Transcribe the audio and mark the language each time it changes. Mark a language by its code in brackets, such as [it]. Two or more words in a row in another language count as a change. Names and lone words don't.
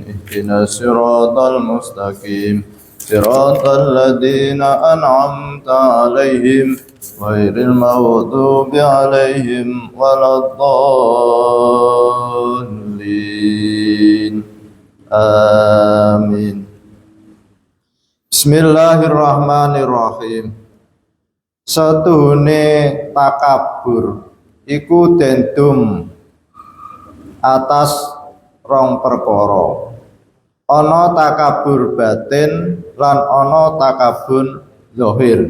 [ar] اهدنا الصراط المستقيم. صراط الذين أنعمت عليهم غير المغضوب عليهم و لا الضالين. Amin. Bismillahirrahmanirrahim. [jv] Satuhune takabur iku dendum atas rong perkara. Ana takabur batin lan ana takabur zahir.